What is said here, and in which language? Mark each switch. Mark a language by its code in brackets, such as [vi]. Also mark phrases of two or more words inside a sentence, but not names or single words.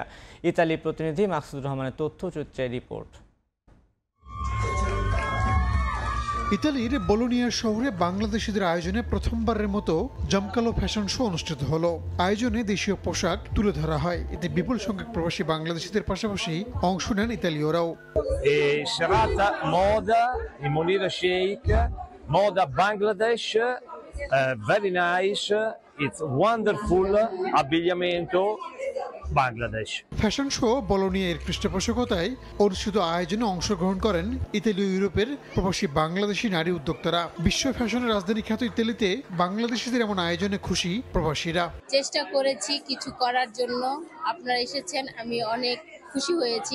[bn] ইতালি প্রতিনিধি মাকসুদুর রহমানের তথ্যচিত্রের রিপোর্ট। ইতালির বোলোনিয়া শহরে বাংলাদেশিদের আয়োজনে প্রথমবারের মতো জমকালো ফ্যাশন শো অনুষ্ঠিত হলো। আয়োজনে দেশীয় পোশাক তুলে ধরা হয়। এতে বিপুল সংখ্যক প্রবাসী বাংলাদেশিদের পাশাপাশি অংশ নেন ইতালীয়রাও। [it] serata moda in Monira Sheikh, moda Bangladesh, [en] very nice, it's wonderful [it] abbigliamento বাংলাদেশ। [bn] ফ্যাশন শো বোলোনিয়া এর পৃষ্ঠপোষকতায় অনুষ্ঠিত আয়োজনে অংশগ্রহণ করেন ইতালীয় ইউরোপের প্রবাসী বাংলাদেশি নারী উদ্যোক্তারা। বিশ্ব ফ্যাশনের রাজধানী খ্যাত ইতালিতে বাংলাদেশিদের এমন আয়োজনে খুশি প্রবাসীরা। চেষ্টা করেছি কিছু করার জন্য, আপনারা এসেছেন, আমি অনেক খুশি হয়েছি।